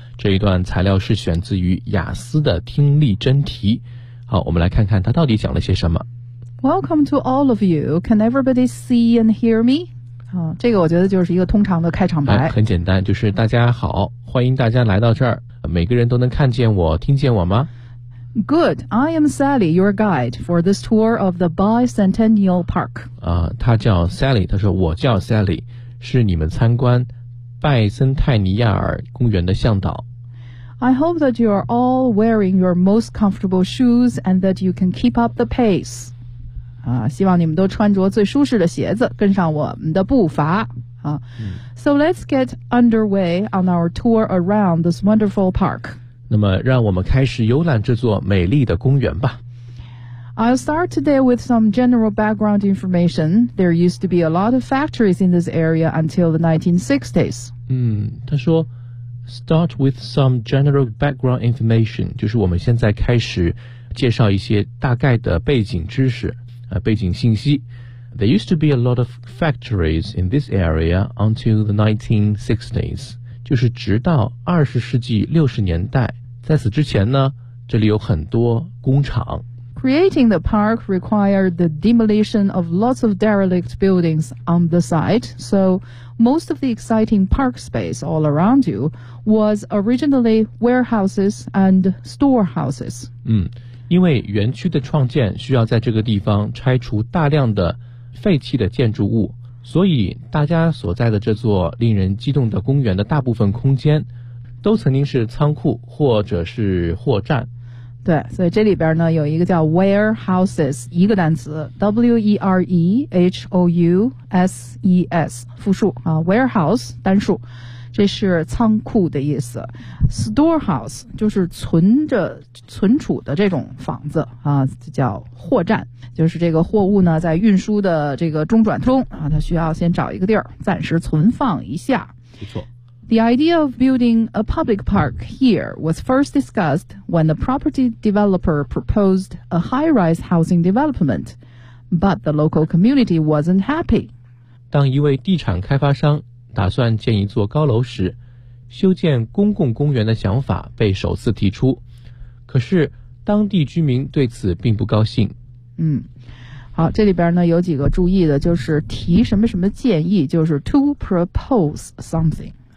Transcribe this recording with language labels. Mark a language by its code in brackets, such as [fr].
[zh] 这一段材料是选自于雅思的听力真题。好，我们来看看它到底讲了些什么。 [en] Welcome to all of you. Can everybody see and hear me? [zh] 这个我觉得就是一个通常的开场白。很简单，就是大家好，欢迎大家来到这儿，每个人都能看见我，听见我吗？ [en] Good, I am Sally, your guide for this tour of the Bicentennial Park. [zh] 他叫 Sally, 他说我叫 Sally. 是你们参观拜森泰尼亚尔公园的向导。 [en] I hope that you are all wearing your most comfortable shoes and that you can keep up the pace. [zh] 希望你们都穿着最舒适的鞋子，跟上我们的步伐。 [en] So let's get underway on our tour around this wonderful park. [zh] 那么让我们开始游览这座美丽的公园吧。 [en] I'll start today with some general background information. There used to be a lot of factories in this area until the 1960s. [zh] 他说 [en] start with some general background information, [zh] 就是我们现在开始介绍一些大概的背景知识、背景信息。 [en] There used to be a lot of factories in this area until the 1960s. [zh] 就是直到20世纪60年代。在此之前呢，这里有很多工厂。 [en] Creating the park required the demolition of lots of derelict buildings on the site, so most of the exciting park space all around you was originally warehouses and storehouses. [zh] 因为园区的创建需要在这个地方拆除大量的废弃的建筑物，所以大家所在的这座令人激动的公园的大部分空间都曾经是仓库或者是货站。对，所以这里边呢有一个叫 warehouses， 一个单词 W-E-R-E-H-O-U-S-E-S 复数啊 ，warehouse 单数，这是仓库的意思。 storehouse 就是存储的这种房子啊，叫货站，就是这个货物呢在运输的这个中转中啊，它需要先找一个地儿暂时存放一下。不错。 [en] The idea of building a public park here was first discussed when the property developer proposed a high-rise housing development, but the local community wasn't happy. [zh] 当一位地产开发商打算建一座高楼时，修建公共公园的想法被首次提出，可是当地居民对此并不高兴。好，这里边呢有几个注意的，就是提什么什么建议，就是 [en] to propose something。